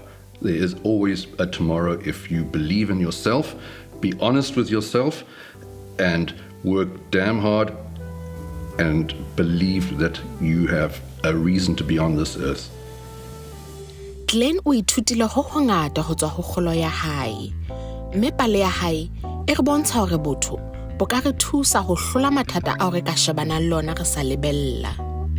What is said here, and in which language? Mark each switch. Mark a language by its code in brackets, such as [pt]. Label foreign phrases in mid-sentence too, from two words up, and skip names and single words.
[en] There is always a tomorrow if you believe in yourself, be honest with yourself, and work damn hard and believe that you have a reason to be on this earth. [st] Glenn o ithutile ho hongata ho tswa ho kgolo ya hae. Mme pale ya hae e re bontsha hore botho bo ka re thusa ho hlola mathata ao re ka shebanang le ona re sa lebella.